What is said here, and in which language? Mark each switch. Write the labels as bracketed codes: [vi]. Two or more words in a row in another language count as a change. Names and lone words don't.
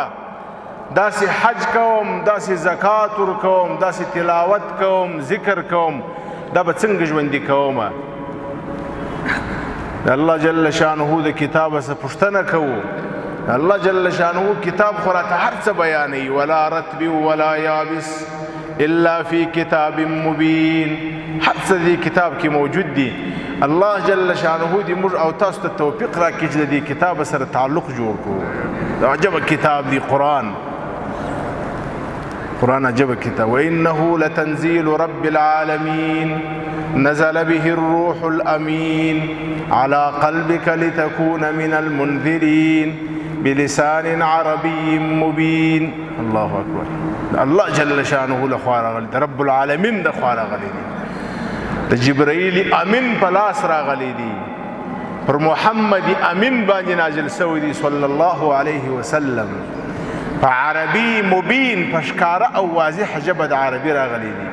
[ps] داسې حج کوم، داسې زکات ورکوم، داسې تلاوت کوم، ذکر کوم، دا به څنګه ژوندي کومه؟ د الله جل شانه د کتابه څه پوښتنه کوو. الله جل شانه کتاب خو راته هر څه بیانوي، [ar] ولا رتب ولا یابس الا فی کتاب مبین، [ps] هر څه دې کتاب کې موجود دي. الله جل شانه دې موږ او تاسو ته توفیق راکړي چې د دې کتاب سره تعلق جوړ کړو. دا عجبه کتاب دی قرآن. قرآن عجبه کتاب. [ar] وإنه لتنزيل رب العالمين نزل به الروح الأمين على قلبك لتكون من المنذرين بلسان عربي مبين. الله أكبر. [ps] الله جل شانه لخوا راغلی، رب العالمین د خوا راغلی دی، د جبرائیل امین په لاس راغلی دی، پر محمد امین باندې نازل شوی دی [ar] صلی الله علیه وسلم، [ps] په [ar] عربي مبین، [ps] په ښکاره او واضح ژبه د عربي راغلی دی.